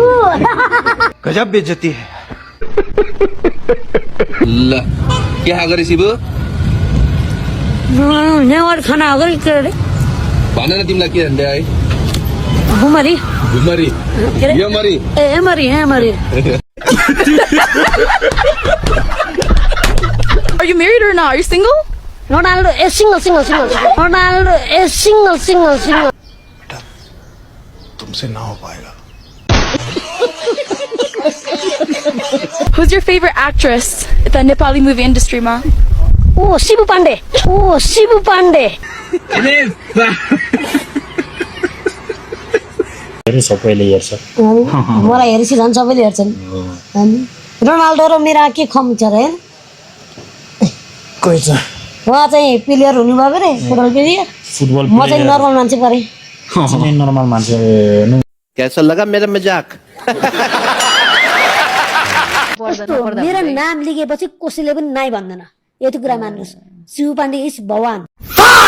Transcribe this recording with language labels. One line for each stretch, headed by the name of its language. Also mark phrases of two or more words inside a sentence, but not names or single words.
Hindi: गजब बेइज्जती है
Nepali: ल क्या गरे शिबु नेवार खाना अगाडि के अरे भन न तिमीलाई के भन्दै है घुमरी घुमरी के अरे यमरी एमरी एमरी
English: Are you married or not? Are you single?
Nepali: रोनाल्डो ए सिंगल सिंगल सिंगल रोनाल्डो ए सिंगल सिंगल सिंगल
English: Who's your favorite actress in the Nepali movie industry, ma?
Nepali: ओ शिबु पाण्डे ओ शिबु पाण्डे सबैले हेर्छ मलाई हेरेपछि झन् सबैले हेर्छन् अनि रोनाल्डो र मेरा के खम छ र कोही छ उहाँ चाहिँ प्लेयर हुनुभयो अरे फुटबल प्लेयर फुटबल म चाहिँ नर्मल मान्छे परे चाहिँ नर्मल मान्छे
Hindi: कैसा लगा मेरा मजाक
Nepali: मेरो नाम लिखेपछि कसैले पनि नाइ भन्दैन यति कुरा मान्नुहोस् शिव पाण्डे इज भगवान